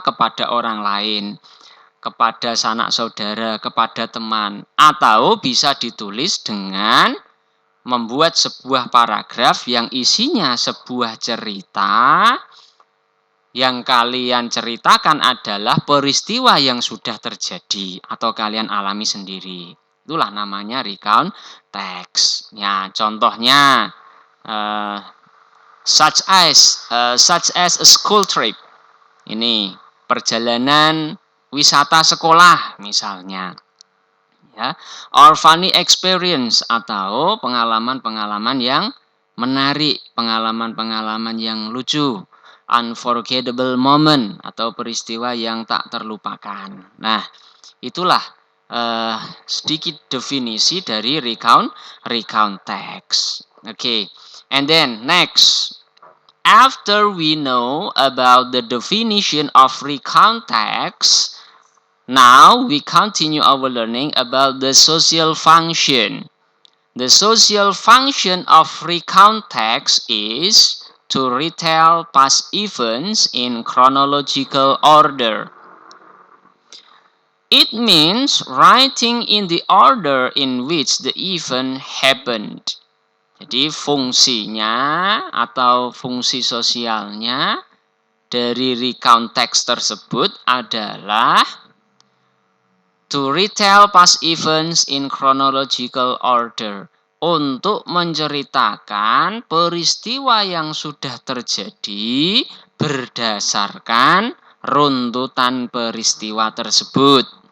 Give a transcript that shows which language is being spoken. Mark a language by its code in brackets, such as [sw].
[id] Kepada orang lain, kepada sanak saudara, kepada teman, atau bisa ditulis dengan membuat sebuah paragraf yang isinya sebuah cerita yang kalian ceritakan adalah peristiwa yang sudah terjadi atau kalian alami sendiri. Itulah namanya recount text. Ya, contohnya [en] such as a school trip. [id] Ini perjalanan wisata sekolah misalnya. Ya, [en] or funny experience [id] atau pengalaman-pengalaman yang menarik, pengalaman-pengalaman yang lucu, [en] unforgettable moment [id] atau peristiwa yang tak terlupakan. Nah, itulah sedikit definisi dari recount text. [en] Okay, and then next, after we know about the definition of recount text, now we continue our learning about the social function. The social function of recount text is to retell past events in chronological order. It means writing in the order in which the event happened. [id] Jadi fungsinya atau fungsi sosialnya dari recount text tersebut adalah [en] to retell past events in chronological order. [id] Untuk menceritakan peristiwa yang sudah terjadi berdasarkan runtutan peristiwa tersebut.